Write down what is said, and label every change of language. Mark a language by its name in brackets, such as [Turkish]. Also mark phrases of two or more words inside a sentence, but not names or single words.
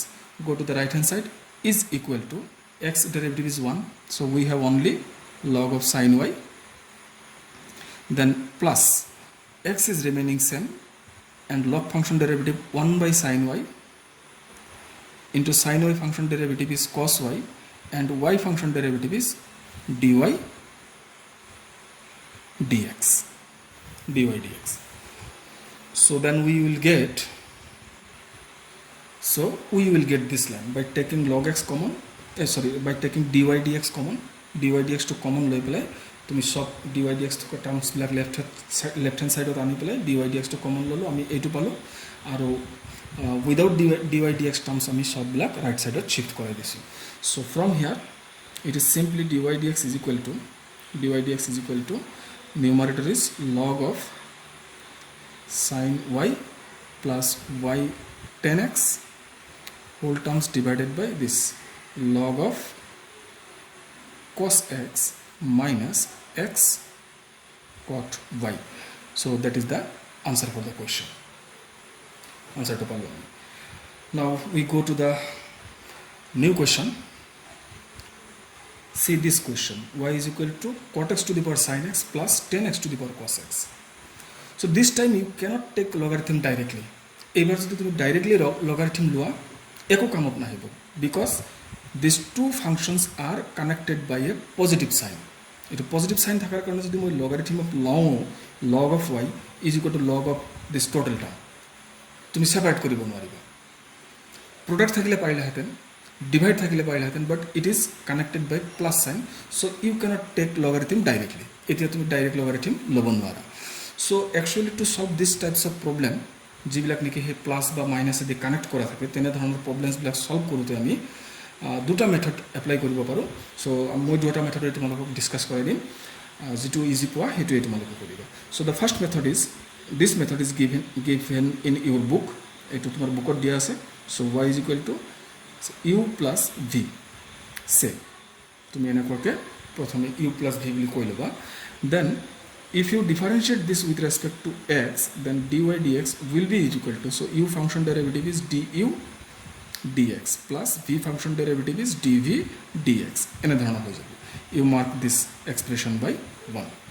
[English] Go to the right hand side is equal to x derivative is 1, so we have only log of sin y, then plus x is remaining same and log function derivative 1 by sin y into sin y function derivative is cos y, and y function derivative is dy dx. So then we will get this line by taking log x common, by taking dy dx common, dy dx to common [Assamese] লৈ পেলাই তুমি সব [English] dy dx to terms বিলাক left hand side [Assamese] আনি পেলাই [English] dy dx to common [Assamese] ললো, আমি এইটো পালো, আৰু [English] without dy dx terms [Assamese] আমি সব বিলাক [English] right side shift [Assamese] কৰাই দিছো. [English] So from here it is simply dy dx is equal to numerator is log of sin y plus y 10x whole terms divided by this log of cos x minus x cot y. So that is the answer for the question, answer to problem. Now we go to the new question. See this question, y is equal to cot x to the power sin x plus 10x to the power cos x. So this time you cannot take logarithm directly. [Assamese] এবাৰ যদি তুমি [English] directly logarithm [Assamese] লোৱা একো কামত নাহিব, [English] because these two functions are connected by a positive sign. [Assamese] এটা [English] positive sign [Assamese] থাকাৰ কাৰণে যদি মই [English] logarithm of log of y is equal to log of this total term, [Assamese] তুমি separate কৰিব নোৱাৰিবা। product থাকিলে পাৰিলাহেঁতেন, divide থাকিলে পাৰিলাহেঁতেন, [English] but it is connected by plus sign, so you cannot take logarithm directly. [Assamese] এতিয়া তুমি [English] direct logarithm [Assamese] ল'ব নোৱাৰা। [English] So actually to solve this types of problem, [Assamese] যিবিলাক নেকি হে প্লাস বা মাইনাস এদি কানেক্ট কৰা থাকে, তেনে ধৰণৰ প্ৰবলেমছ বিলাক সলভ কৰোতে আমি দুটা [English] method apply [Assamese] কৰিব পাৰো। সো মই দুটা মেথড তোমালোকক ডিসকাস কৰাই দিম, যেটো ইজি পোৱা হেতুৱে তোমালোকে কৰিবা। [English] so the first method is this method is given in your book, [Assamese] এটো তোমাৰ বুকত দিয়া আছে। [English] সো y is equal to u plus v, [Assamese] সে তুমি এনেকুৱাকে প্ৰথমে [English] u plus v [Assamese] বুলি কৈ লবা। [English] দেন if you differentiate this with respect to x, then dy dx will be equal to, so u function derivative is du dx plus v function derivative is dv dx. Another one, you mark this expression by 1.